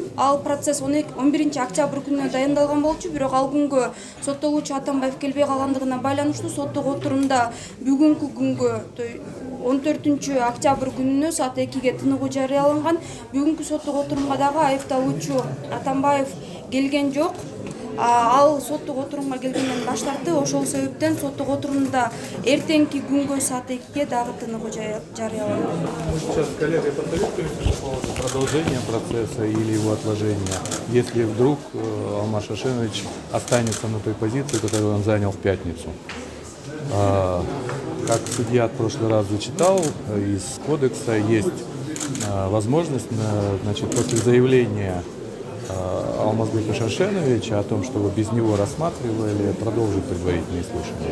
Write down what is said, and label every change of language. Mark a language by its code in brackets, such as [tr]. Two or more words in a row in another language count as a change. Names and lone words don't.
[ky] Ал процесс 11 октябрь күнүнө дайындалган болчу, бирок ал күнгө соттолуучу Атамбаев келбей калгандыгына байланыштуу соттук отурумда бүгүнкү күнгө 14 октябрь күнүнө саат 2-ге тыныгуу жарыяланган. Бүгүнкү соттук отурумга дагы айыпталуучу Атамбаев келген жок. Ал соттук отурумга келгенден баш тартты. Ошол себептен соттук отурумда эртеңки күнгө саат 2-ге дагы тыныгуу жарыяланган. [ru] Сейчас коллега посоветуется по поводу продолжения процесса или его отложения, если вдруг Алмаз Шашенович останется на той позиции, которую он занял в пятницу. Как судья в прошлый раз зачитал, из кодекса есть возможность, значит, после заявления Алмазбека Шашеновича о том, чтобы без него рассматривали, продолжить предварительные слушания.